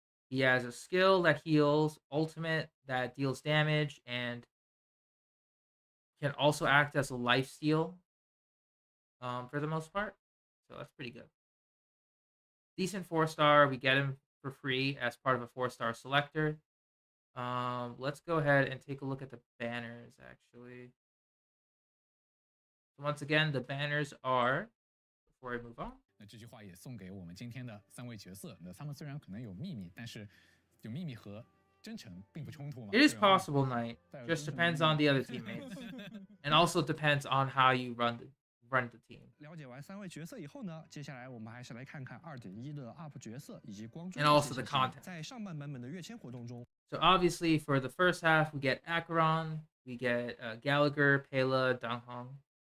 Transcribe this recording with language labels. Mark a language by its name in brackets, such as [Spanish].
[English] He has a skill that heals, ultimate that deals damage, and can also act as a lifesteal for the most part. So that's pretty good. Decent 4-star. We get him for free as part of a 4-star selector. Let's go ahead and take a look at the banners, actually. So once again, the banners are, before I move on, [Chinese] 那这句话也送给我们今天的3位角色。那他们虽然可能有秘密，但是有秘密和真诚并不冲突嘛。 [English] It is possible, Knight. Just depends on the other teammates, and also depends on how you run the team. [Chinese] 了解完3位角色以后呢，接下来我们还是来看看2.1的 UP 角色以及光追。 [English] And also the content. [Chinese] 在上半版本的跃迁活动中。 [English] So obviously, for the first half, we get Acheron, we get Gallagher, Pela, Donghong.